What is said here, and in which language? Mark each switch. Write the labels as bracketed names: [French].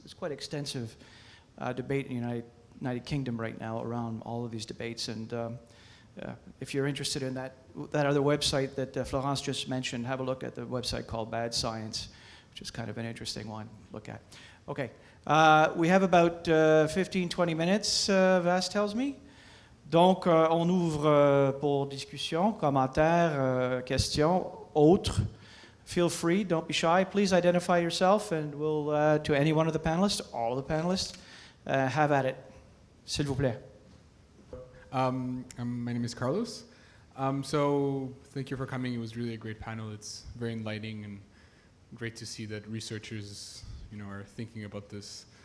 [English] There's quite extensive debate in the United Kingdom right now around all of these debates, and if you're interested in that other website that Florence just mentioned, have a look at the website called Bad Science, which is kind of an interesting one to look at. Okay, we have about 15-20 minutes, Vas tells me. [French] Donc, on ouvre pour discussion, commentaires, questions, autres. [English] Feel free, don't be shy. Please identify yourself, and we'll, to any one of the panelists, all of the panelists, have at it. [French] S'il vous plaît. [English] My name is Carlos. So thank you for coming. It was really a great panel. It's very enlightening and great to see that researchers, are thinking about this.